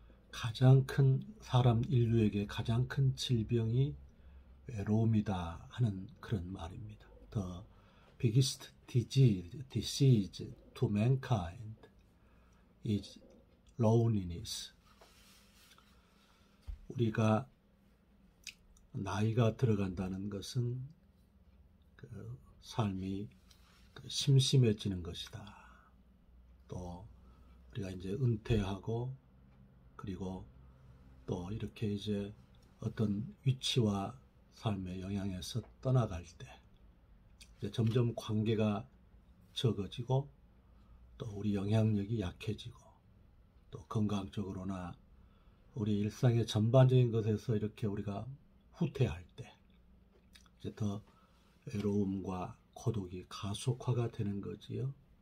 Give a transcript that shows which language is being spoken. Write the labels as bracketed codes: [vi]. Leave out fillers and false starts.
[ko] 가장 큰 사람 인류에게 가장 큰 질병이 외로움이다 하는 그런 말입니다. [en] The biggest disease to mankind is loneliness. [ko] 우리가 나이가 들어간다는 것은 그 삶이 심심해지는 것이다. 또 우리가 이제 은퇴하고 그리고 또 이렇게 이제 어떤 위치와 삶의 영향에서 떠나갈 때 이제 점점 관계가 적어지고 또 우리 영향력이 약해지고 또 건강적으로나 우리 일상의 전반적인 것에서 이렇게 우리가 후퇴할 때 이제 더 외로움과 고독이 가속화가 되는 거지요.